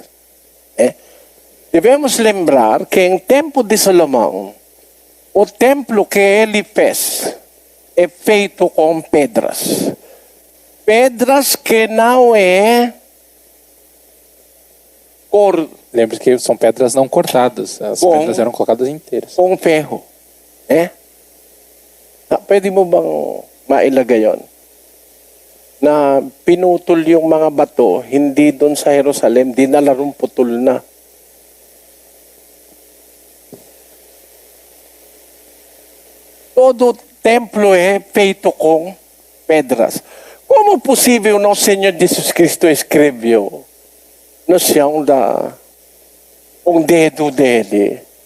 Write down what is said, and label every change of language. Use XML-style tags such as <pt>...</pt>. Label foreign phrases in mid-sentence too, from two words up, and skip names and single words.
<pt>Devemos lembrar que em tempo de Salomão, o templo que ele fez é feito com pedras. Pedras que não é cor. Lembre que são pedras não cortadas. As pedras eram colocadas inteiras. Com ferro.</pt> <tl>Pwede mo bang mailagay yun? na pinutol yung mga bato, hindi doon sa Jerusalem, dinala rin putol na.</tl> <pt>Todo templo feito com pedras. Como possível nosso Senhor Jesus Cristo escreveu no chão um dedo dele?</pt>